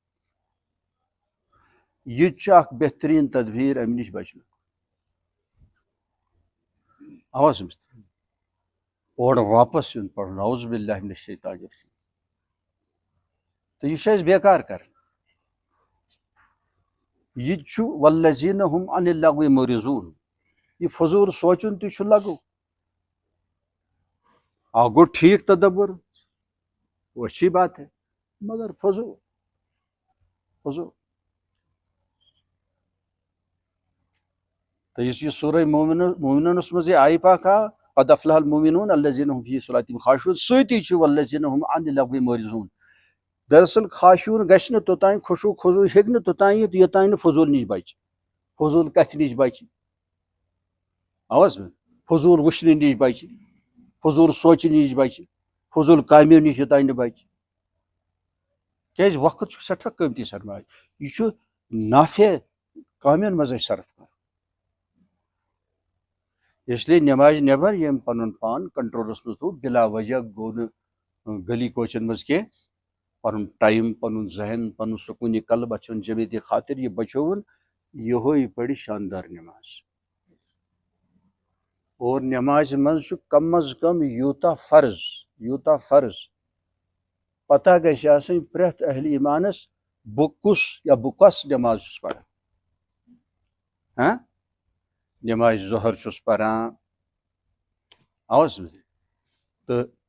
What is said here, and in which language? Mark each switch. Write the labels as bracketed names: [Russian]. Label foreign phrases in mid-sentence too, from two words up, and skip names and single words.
[Kashmiri] یہِ تہِ چھُ اکھ بہتریٖن تدبیٖر امہِ نِش بچنُک اورٕ واپس یُن پڑھُن [Arabic] اعوذ باللہ من الشیطان الرجیم [Kashmiri] تہٕ یہِ چھُ اَسہِ بیکار کران یہِ تہِ چھُ [Arabic] والذین ہم عن اللغو معرضون [Kashmiri] یہِ فضوٗل سونٛچُن تہِ چھُ لغو اکھ گوٚو ٹھیٖک تدبر [Urdu] وہ اچھی بات ہے [Kashmiri] مگر فضوٗل تہٕ یُس یہِ سورہ مومنونس منٛز یہِ آیہِ پاک آو [Arabic] قد افلح المؤمنون الذین هم فی صلاتہم خاشعون [Kashmiri] سۭتی چھُ [Arabic] والذین هم عن اللغو معرضون [Kashmiri] دراصل خاشعون گژھِ نہٕ توٚتانۍ خشوع خضوع ہیٚکہِ نہٕ توٚتانۍ یِتھ یوٚتانۍ نہٕ فضوٗل نِش بچہِ فضوٗل کتھِ نِش بچہِ فضوٗل وٕچھنہٕ نِش بچہِ فضوٗل سونٛچہِ نِش بچہِ فضوٗل کامیو نِش یوٚتانۍ نہٕ بچہِ کیٛازِ وقت چھُ سٮ۪ٹھاہ قۭمتی سرمایہِ یہِ چھُ نافع کامٮ۪ن منٛز اَسہِ صرف کرُن [Urdu] اس لیے [Kashmiri] نمازِ نٮ۪بر ییٚمۍ پنُن پان کنٹرولس منٛز تھوٚو بلا وجہ گوٚو نہٕ گلی کوچن منٛز کینٛہہ پنُن ٹایم پنُن ذہن پنُن سکوٗنہِ قلب اَتھ چھُنہٕ جمیٖعتِ خاطر یہِ بچووُن یِہوے پرِ شاندار نماز اور نمازِ منٛز چھُ کم از کم یوٗتاہ فرض پتہ گژھِ آسٕنۍ پرٛٮ۪تھ اہلِ ایمانس بہٕ کۄس نماز چھُس پران نمازِ ظہر چھُس پران تہٕ